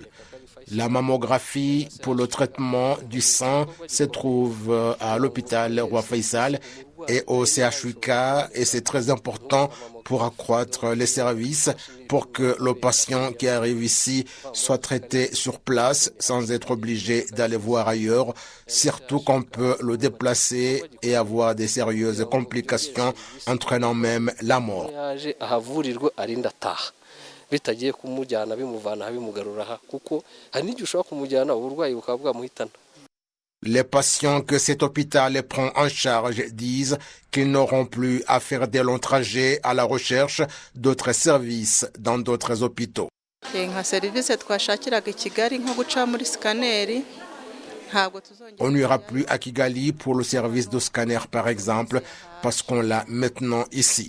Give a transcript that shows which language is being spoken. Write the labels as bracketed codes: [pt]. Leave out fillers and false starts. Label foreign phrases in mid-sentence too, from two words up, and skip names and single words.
[fr] La mammographie pour le traitement du sang se trouve à l'hôpital Roi Faisal et au CHUK et c'est très important pour accroître les services pour que le patient qui arrive ici soit traité sur place sans être obligé d'aller voir ailleurs, surtout qu'on peut le déplacer et avoir des sérieuses complications entraînant même la mort. [rw] bitagiye kumujyana bimuvana bimugarura kuko hari n'igihe ushobora kumujyana uburwayi bukaba bwamuhitana. [fr] Les patients que cet hôpital prend en charge disent qu'ils n'auront plus à faire des longs trajets à la recherche d'autres services dans d'autres hôpitaux. On n'ira plus à Kigali pour le service de scanner par exemple parce qu'on l'a maintenant ici.